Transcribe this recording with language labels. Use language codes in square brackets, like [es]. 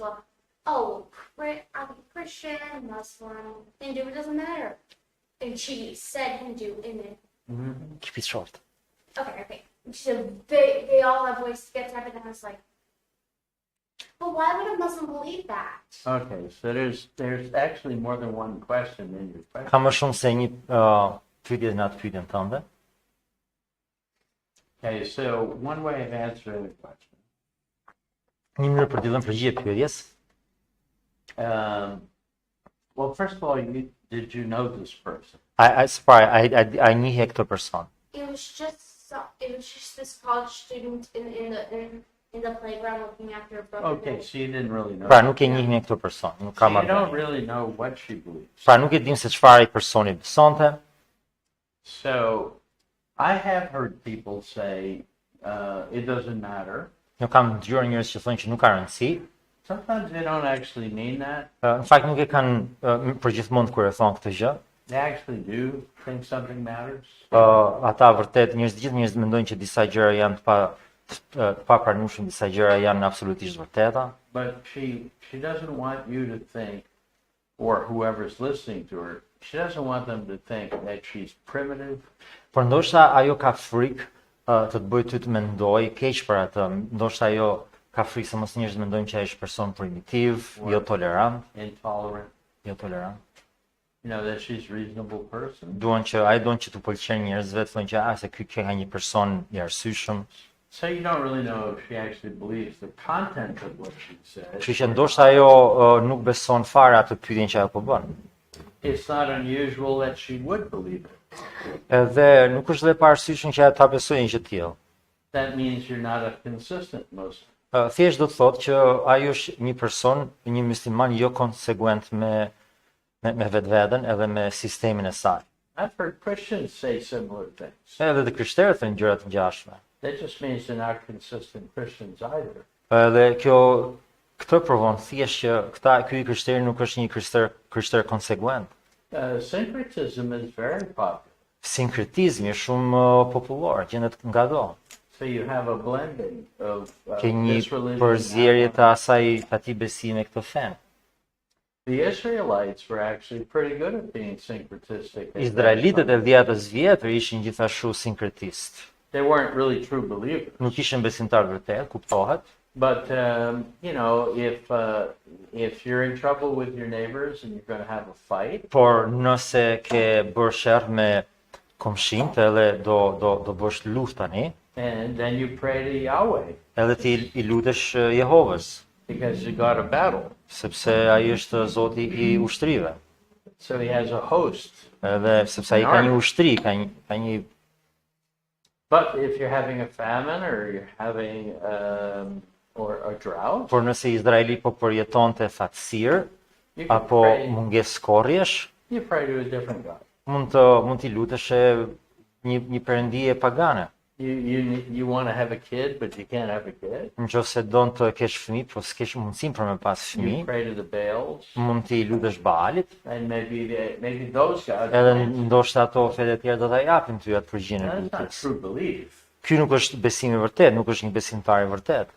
[en] Well, I'm Christian, Muslim, Hindu, it doesn't matter. And she said Hindu in it. Keep it short. Okay. So they all have ways to get to heaven, and I was like, but why would a Muslim believe that? Okay, so there's actually more than one question in your question. [sq] Ka më shumë se një pyetje në atë pyetjen tënde. [en] Okay, so one way of answering the question. [sq] Një mënyrë për të dhënë përgjigje pyetjes. [en] Well, first of all, did you know this person? [sq] I njihje këtë person. [en] It was just this college student in the playground looking after a brother. Okay, so you didn't really know. [sq] Pra nuk e njihni këtë person, nuk ka [en] you [sq] marrë. [en] don't really know what she believes. [sq] Pra nuk e dim se çfarë ai personi besonte. [en] So I have heard people say it doesn't matter. [sq] Nuk kam dëgjuar njerëz që thonë që nuk ka rëndësi. [en] Sometimes they don't actually mean that. [sq] Në fakt nuk e kanë përgjithmonë kur e thon këtë gjë. [en] They actually do think something matters. [sq] Ata vërtet gjithë njerëzit mendojnë që disa gjëra janë të papranueshme, disa gjëra janë absolutisht vërteta. [en] But she doesn't want you to think, or whoever's listening to her, she doesn't want them to think that she's primitive. [sq] Por ndoshta ajo ka frikë të bëj ty të mendoj keq për atë. Ndoshta ajo ka frikë se mos njerëzit mendojnë që ai është person primitiv, jo tolerant, [en] intolerant. [sq] jo tolerant. [en] You know, that she's a reasonable person. [sq] Duan që t'u pëlqen njerëzve, thonë që se ky ka një person i arsyeshëm. [en] So you don't really know if she actually believes the content of what she says. [sq] Kështu që ndoshta ajo nuk beson fare atë pyetjen që ajo po bën. [en] It's not unusual that she would believe it. [sq] Edhe nuk është dhe pa arsyeshëm që ajo ta besojë një gjë të tillë. [en] That means you're not a consistent Muslim. [sq] Thjesht do të thotë që ai është një person, një musliman jo konsekuent me vetveten edhe me sistemin e saj. [en] I've heard Christians say similar things. [sq] Edhe të krishterët thënë gjëra të ngjashme. [en] That just means they're not consistent Christians either. [sq] Edhe këtë provon thjesht që ky krishter nuk është një krishter konsekuent. [en] Syncretism is very popular. [sq] Sinkretizmi është shumë popullor, gjendet ngado. [en] So you have a blending of [sq] Ke një [en] this religion. [sq] përzierje të atij besimi këtë fen. [en] The Israelites were actually pretty good at being syncretistic. [sq] Izraelitët e dhjetës vjetër ishin gjithashtu sinkretist. [en] They weren't really true believers. [sq] Nuk ishin besimtar vërtet, kuptohet. [en] But you know, if you're in trouble with your neighbors and you're going to have a fight, [sq] Por nëse ke bërë sherr me komshinët edhe do bësh luftë tani, [en] and then you pray to Yahweh [sq] edhe ti i lutesh Jehovës, [en] because you got a battle. [sq] sepse ai është Zoti I ushtrive. [en] So he has a host. [sq] Edhe sepse ai ka një ushtri, ka një [en] But if you're having a famine or you're having or a drought, [sq] por nëse Izraeli po përjetonte thatësirë [en] you can [sq] apo [en] pray. [sq] mungesë korrjesh, [en] You pray to a different God. [sq] mund t'i lutesh një perëndije pagane. [en] You want to have a kid, but you can't have a kid. [sq] Nëse don të kesh fëmijë, po s'kesh mundësinë për me pas [en] You [sq] fëmijë, [en] pray to the Baals, [sq] mund t'i lutesh Baalit, [en] and maybe those gods. [sq] edhe ndoshta ato fetë e tjera do ta japin ty atë përgjigjen e [en] That's not [sq] lutjes. [en] true belief. [sq] Ky nuk është besim I vërtet, nuk është një besimtar I vërtet.